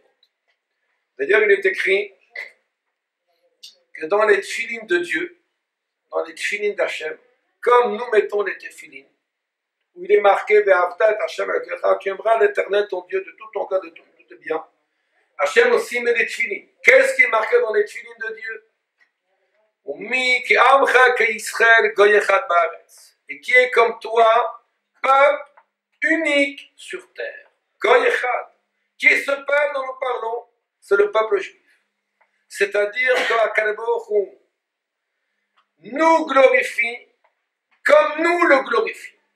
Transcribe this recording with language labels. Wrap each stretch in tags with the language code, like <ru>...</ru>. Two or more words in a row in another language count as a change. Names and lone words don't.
<fr>D'ailleurs, il est écrit que dans les tefilines de Dieu, dans les tefilines d'Hachem, comme nous mettons les tefilines, où il est marqué</fr> <he>ואהבת את השם אלוקיך,</he> <fr>tu aimeras l'Éternel ton Dieu de tout ton cœur, de tout tes biens. Hachem aussi met les tefilines. Qu'est-ce qui est marqué dans les tefilines de Dieu?</fr> <he>ומי כעמך כישראל גוי אחד בארץ,</he> <fr>et qui est comme toi, peuple unique sur terre.</fr> <he>גוי אחד.</he> <fr>Qui est ce peuple dont nous parlons? C'est le peuple juif. C'est-à-dire qu'</fr> <he>הקדוש ברוך הוא</he> <fr>nous glorifie comme nous le glorifions.</fr>